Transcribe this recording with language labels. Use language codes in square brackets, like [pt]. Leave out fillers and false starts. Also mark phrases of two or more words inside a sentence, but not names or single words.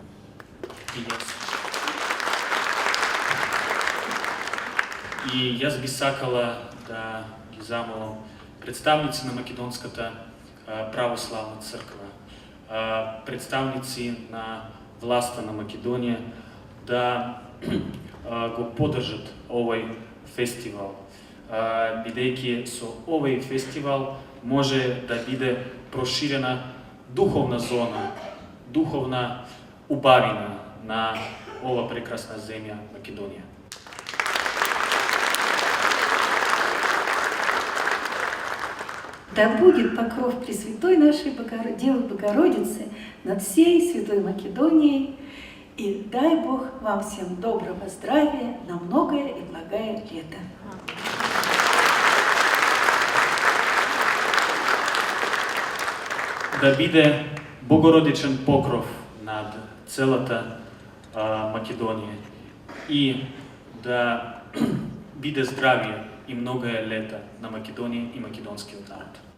[mk] И јас би сакала да ги замолам представници на Македонската православна црква, представници на власта на Македонија да го поддржат овој фестивал, бидејќи со овој фестивал може да биде проширена духовна зона, духовна убавина на ова прекрасна земја Македонија. [ru] Да будет покров Пресвятой нашей Девы Богородицы над всей Святой Македонией, и дай Бог вам всем доброго здравия на многое и благое лето. [mk] Да биде богородичен покров на над целата Македонија и да биде здравие и много лета на Македонија и македонскиот народ.